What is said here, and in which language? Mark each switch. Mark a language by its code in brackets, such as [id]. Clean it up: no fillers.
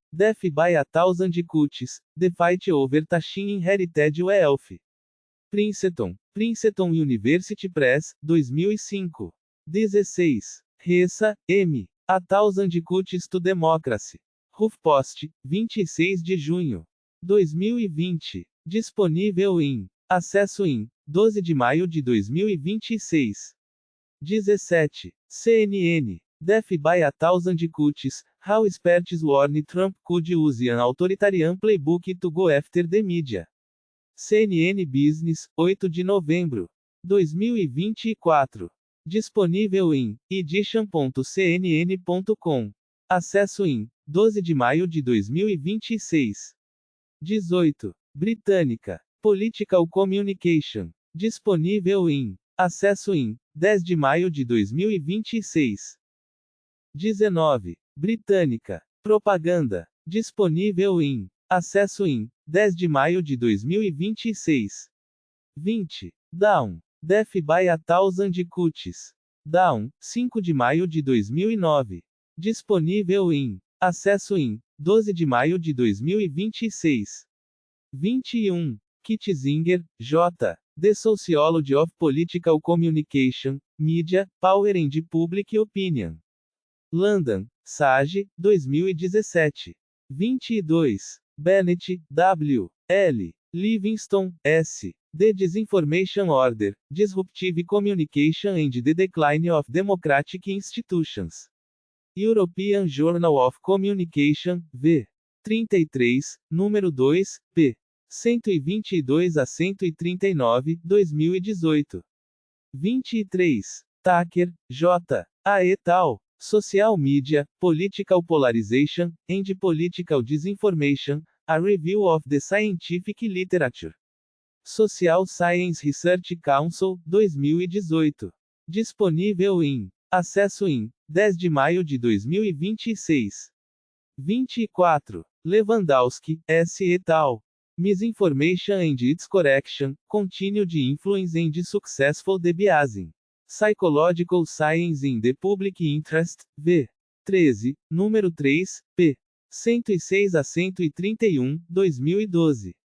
[en] Death by a Thousand Cuts, The Fight Over Tashin Inherited Wealth. Princeton University Press, 2005. 16. Ressa, M. A Thousand Cuts to Democracy. [pt] HuffPost, 26 de junho. 2020. Disponível em acesso em 12 de maio de 2026. [en] 17. CNN. Death by a Thousand Cuts, How Experts Warn Trump Could Use an Authoritarian Playbook to Go After the Media. [pt] CNN Business, 8 de novembro. 2024. Disponível em edition.cnn.com. Acesso em 12 de maio de 2026. 18. Britânica. [en] Political Communication. [pt] Disponível em acesso em 10 de maio de 2026. 19. Britânica. Propaganda. Disponível em acesso em 10 de maio de 2026. 20. Down. [en] Death by a Thousand Cuts. [pt] Down, 5 de maio de 2009. Disponível em acesso em 12 de maio de 2026. 21. Kitzinger, J. [en] The Sociology of Political Communication, Media, Power and Public Opinion. London, Sage, 2017. 22. Bennett, W. L. Livingston, S. The Disinformation Order, Disruptive Communication and the Decline of Democratic Institutions. European Journal of Communication, v. 33, número 2, p. 122 a 139, 2018. 23. Tucker, J. A. et al. Social Media, Political Polarization, and Political Disinformation, A Review of the Scientific Literature. Social Science Research Council, 2018. [pt] Disponível em acesso em 10 de maio de 2026. 24. Lewandowski, S. et al. [en] Misinformation and its Correction, Continued Influence and Successful Debiasing. Psychological Science in the Public Interest, v. [pt] 13, número 3, p. 106 a 131, 2012.